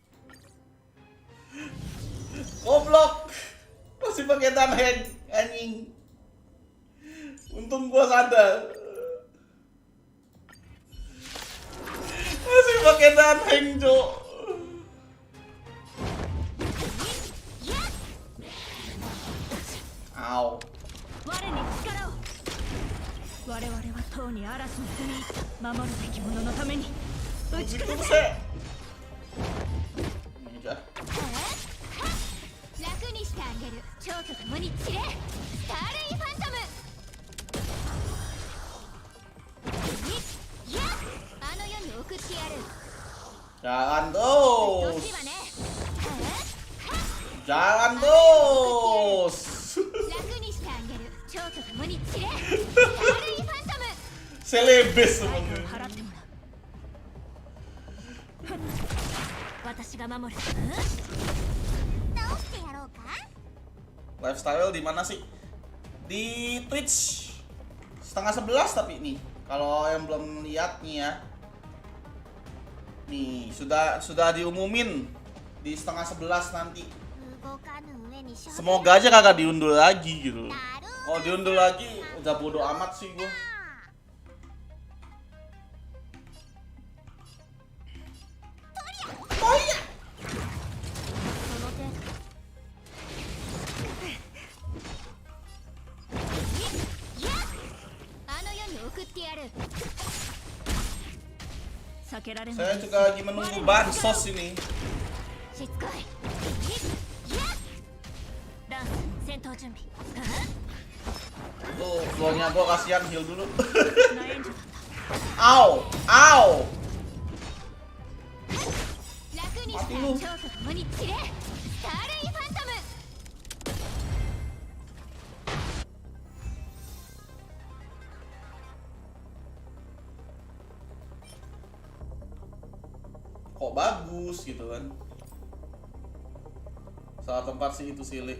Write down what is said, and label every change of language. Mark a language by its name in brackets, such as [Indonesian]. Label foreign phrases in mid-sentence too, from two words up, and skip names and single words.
[Indonesian] Goblok! Masih pakai tangan anjing. Untung gua sadar. Masih pakai danheng, Cok. Au. [Japanese] 我に力を我々はとうに嵐に踏み入った守るべき者のために打ち [Indonesian] Gitu [Japanese] 砕く [Indonesian] sih. Ini aja. [Japanese] 楽にしてあげる蝶と共に散れスターレイファントムいやあの世に送ってやる [Indonesian] Jangan [Japanese] どう [Indonesian] terus. [Japanese] すればね [Indonesian] Jangan terus. [Japanese] 楽にしてあげる蝶と共に散れスターレイファントム [Indonesian] Selebes [Japanese] 代価を [Indonesian] semuanya. [Japanese] 払ってもらう私が守る直してやろうか [Indonesian] Lifestyle di mana sih? Di Twitch. 10:30 tapi nih. Kalau yang belum lihat nih ya. Nih, sudah diumumin di 10:30 nanti. Semoga aja kagak diundur lagi gitu. Kalau diundur lagi udah bodo amat sih gua. Oh iya. [Japanese] その程度いやあの世に送ってやる避けられない [Indonesian] Saya juga lagi menunggu bansos ini. [Japanese] しつこいいやダンス戦闘準備 [Indonesian] Tuh, flownya gua kasihan heal dulu. [Japanese] な援助だった [Indonesian] Au, au. [Japanese] 楽にした蝶と共に散れスターレイファントム [Indonesian] Kok bagus gitu kan. Salah tempat sih itu silih.